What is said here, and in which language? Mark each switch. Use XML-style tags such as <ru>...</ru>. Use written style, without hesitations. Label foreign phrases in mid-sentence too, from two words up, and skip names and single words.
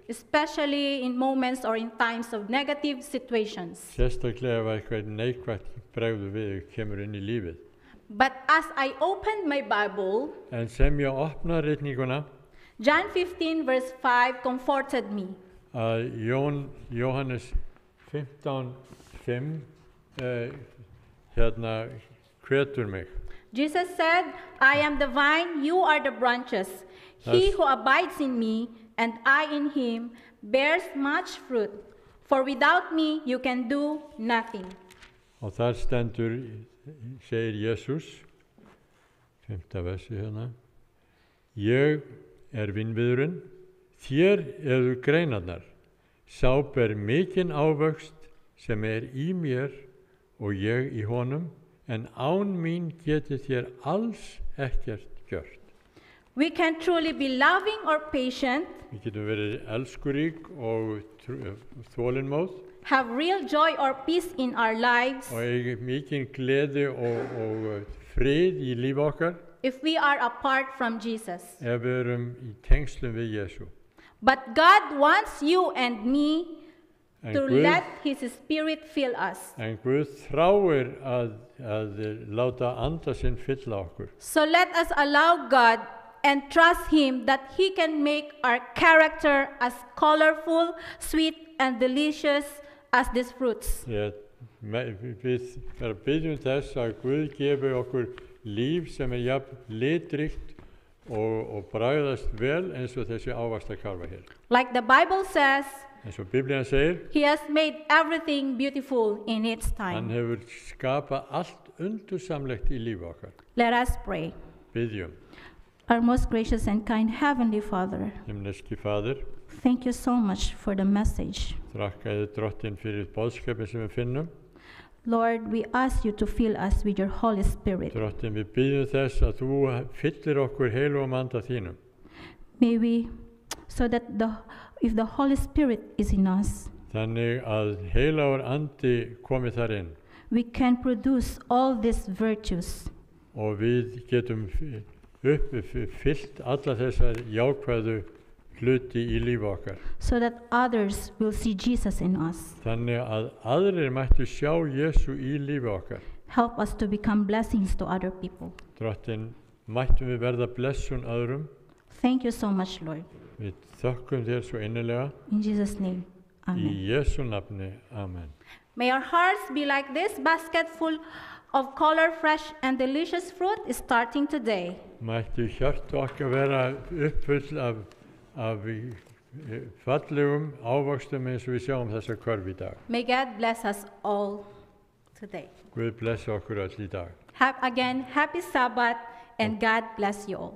<en>Especially in moments or in times of negative situations.</en> <is>Sérstaklega ef eitthvað neikvætt bregður við kemur inn í lífið.</is> <en>But as I opened my Bible,</en> <is>En sem ég opna ritninguna</is> <en>John 15 verse 5 comforted me.</en> <is>að Jóhannes 15:5 hérna hvetur mig.</is> <en>Jesus said, I am the vine, you are the branches. He That's- who abides in me and I in him bears much fruit. For without me you can do nothing.</en> <is>Og þar stendur, segir Jesús, 5. versi hérna, ég vínviðurinn, þér eru greinarnar, sá ber mikinn ávöxt sem í mér og ég í honum, en án mín getið þér alls ekkert gjört.</is> <en>We can truly be loving or patient,</en> <is>Við getum verið elskurík og þolinmóð</is> <en>have real joy or peace in our lives</en> <is>og eiga mikinn gleði og frið í lífi okkar</is> <en>if we are apart from Jesus.</en> <is>ef við erum í tengslum við Jesú.</is> <en>But God wants you and me</en> <is>En</is> <en>to</en> <is>Guð,</is> <en>let his spirit fill us.</en> <is>en Guð þráir að láta anda sinn fylla okkur.</is> <en>So let us allow God and trust him that he can make our character as colorful, sweet, and delicious as these fruits.</en> <is>Við byggjum þess að Guð gefi okkur líf sem jafn litríkt og bragðast vel eins og þessi ávaxtakarfa hér.</is> <en>Like the Bible says,</en> <is>Eins og Biblían segir,</is> <en>he has made everything beautiful in its</en> <is>hann</is> <en>time.</en> <is>hefur skapað allt undursamlegt í lífi okkar.</is> <en>Let us pray.</en> <is>Byggjum.</is> <en>Our most gracious and kind Heavenly Father,</en> <is>Himneski Fadir,</is> <en>thank you so much for the message.</en> <is>þakkaði Drottinn fyrir boðskapin sem við finnum.</is> <en>Lord, we ask you to fill us with your Holy Spirit.</en> <is>Drottinn, við byggjum þess að þú fyllir okkur heilugum anda þínum.</is> <en>may we, so that if the Holy Spirit is in us,</en> <is>Þannig að heilagur andi komi þar inn</is> <en>we can produce all these virtues.</en> <is>og við getum uppfyllt alla þessar jákvæðu hluti í lífi okkar.</is> <en>So that others will see Jesus in us.</en> <is>Þannig að aðrir mættu sjá Jesú í lífi okkar.</is> <en>Help us to become blessings to other people.</en> <is>Drottinn, mættum við verða blessun öðrum.</is> <en>Thank you so much, Lord.</en> <is>Við þökkum þér svo innilega.</is> <en>In Jesus' name,</en> <is>Í</is> <en>amen.</en> <is>Jesú nafni, amen.</is> <en>May our hearts be like this basket full of color, fresh and delicious fruit is starting today.</en> <is>Mættu hjarta okkar vera uppfull af fallegum ávöxtum eins og við sjáum þessa körf í dag.</is> <en>May God bless us all today.</en> <is>Guð blessi okkur öll í dag.</is> <en>Again, happy Sabbath and God bless you all.</en>